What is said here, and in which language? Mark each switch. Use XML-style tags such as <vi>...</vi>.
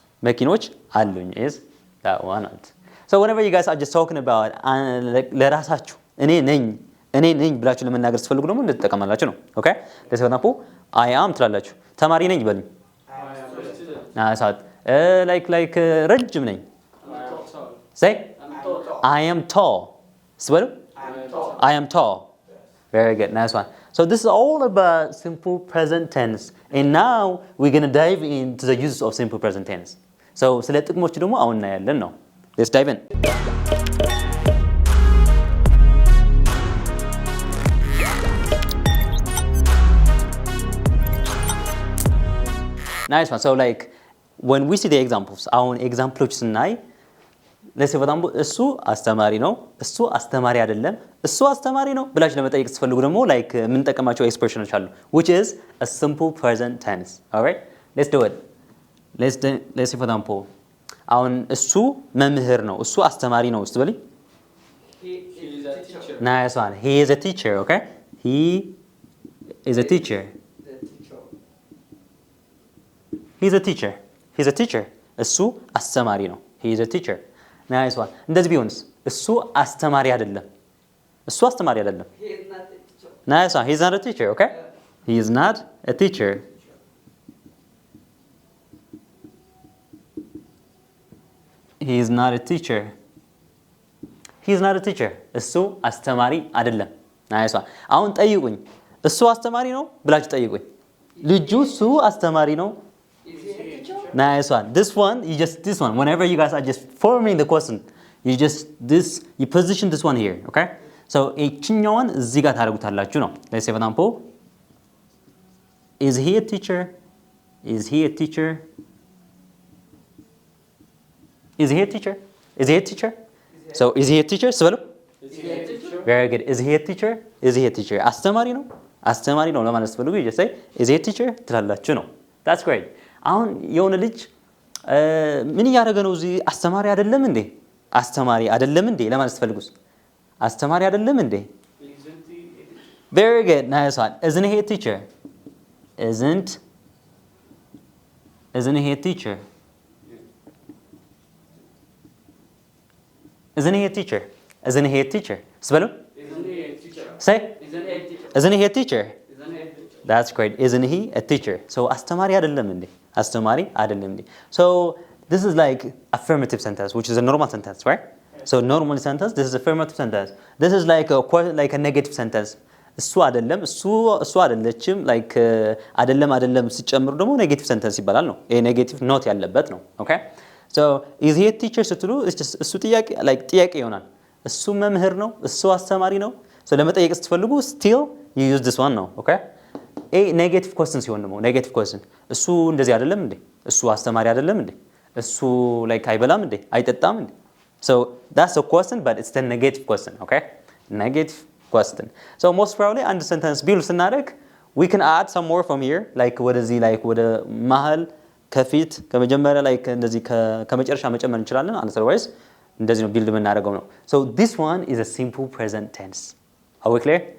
<am>መኪኖች አሉኝ</am> <en>is that one. So whenever you guys are just talking about</en> <am>ለራሳችሁ እኔ ነኝ ብላችሁ ለመናገር ስትፈልጉ ደግሞ እንድትጠቀማላችሁ ነው.</am> <en>Okay? let's for example I am</en> <am>ትላላችሁ. ተማሪ ነኝ በሉኝ.</am> <en>I am a student. Nice. like</en> <am>ረጅም ነኝ.</am> <en>say I am tall. Swell? I am tall. Very good. Nice one. So this is all about simple present tense. And now we're going to dive into the uses of simple present tense.</en> <am>So ስለ ጥቅሞቹ ደግሞ አሁን እናያለን ነው.</am> <en>Let's dive in. Nice one. So like when we see the examples,</en> <am>አሁን ኤግዛምፕሎች ስናይ ለሴ በጣም እሱ አስተማሪ ነው፣ እሱ አስተማሪ አይደለም፣ እሱ አስተማሪ ነው ብላችሁ ለመጠየቅ ስትፈልጉ ደግሞ like የምንጠቀማቸው ኤክስፕሬሽኖች አሉ</am> <en>which is a simple present tense. All right? Let's do it. Let's say for example</en> <am>አሁን እሱ መምህር ነው፣ እሱ አስተማሪ ነው ስትበል</am> <en>He is a teacher. Nice one. He is a teacher, okay? He is a teacher. The teacher. He's a teacher. He's a teacher.</en> <am>እሱ አስተማሪ ነው።</am> <en>He is a teacher. Nice one.</en> <am>እንደዚህ ቢሆንስ እሱ አስተማሪ አይደለም። እሱ አስተማሪ አይደለም።</am> <en>He is not a teacher. Nice one. He's not a teacher, okay? He is not a teacher. He is not a teacher. He is not a teacher.</en> <am>እሱ አስተማሪ አይደለም።</am> <en>Nice one.</en> <am>አሁን ጠይቁኝ። እሱ አስተማሪ ነው ብላችሁ ጠይቁኝ። ልጁ እሱ አስተማሪ ነው።</am> <en>Is he a teacher? Nice one. This one. Whenever you guys are just forming the question, you position this one here, okay?</en> <am>So እቺኛውን እዚህ ጋር ታደርጉታላችሁ ነው።</am> <en>Let's say for example, is he a teacher? Is he a teacher? Is he a teacher? Is he a teacher? So is he a teacher? ስበሉ። Is he a teacher? Very good. Is he a teacher? Is he a teacher?</en> <am>አስተማሪ ነው? አስተማሪ ነው ለማለት ስትፈልጉ</am> <en>you just say is he a teacher</en> <am>ትላላችሁ ነው።</am> <en>That's great.</en> <am>አሁን የሆነ ልጅ ምን እያደረገ ነው እዚህ አስተማሪ አይደለም እንዴ? አስተማሪ አይደለም እንዴ ለማለት ስትፈልጉስ አስተማሪ አይደለም እንዴ?</am> <en>Isn't he a teacher? Very good. Nice one. Isn't he a teacher? Isn't he a teacher? Isn't he a teacher? Isn't he a teacher? ስበሉ። Isn't he a teacher? Say. Isn't he a teacher? Isn't he a teacher? Isn't he a teacher? That's great. Isn't he a teacher?</en> <am>So አስተማሪ አይደለም እንዴ? አስተማሪ አይደለም እንዴ?</am> <en>So this is like affirmative sentence, which is a normal sentence, right? So normal sentence, this is affirmative sentence. This is like a negative sentence.</en> <am>እሱ አይደለም፣ እሱ አይደለችም፣ like አይደለም ሲጨምሩ ደግሞ ኔጌቲቭ ሰንተንስ ይባላል ነው። ይሄ ኔጌቲቭ ኖት ያለበት ነው።</am> <en>Okay? So is he a teacher</en> <am>ስትሉ እሱ ጥያቄ ይሆናል። እሱ መምህር ነው፣ እሱ አስተማሪ ነው። So ለመጠየቅ ስትፈልጉ</am> <en>still you use this one</en> <am>ነው።</am> <en>Okay?</en> <am>ኔጌቲቭ ኮስትን ሲሆን ደግሞ ኔጌቲቭ ኮስትን እሱ እንደዚህ አይደለም እንዴ? እሱ አስተማሪ አይደለም እንዴ? እሱ like አይበላም እንዴ? አይጠጣም እንዴ?</am> <en>So that's a question, but it's the negative question, okay? Negative question. So most probably አንድ sentence build ስናደርግ we can add some more from here, like</en> <am>ወደዚህ</am> <en>like</en> <am>ወደ መሀል ከፊት ከመጀመሪያ like እንደዚህ ከመጨረሻ መጨመር እንችላለን።</am> <en>otherwise</en> <am>እንደዚህ ነው</am> <en>build</en> <am>የምናደርገው ነው።</am> <en>So this one is a simple present tense. Are we clear?</en>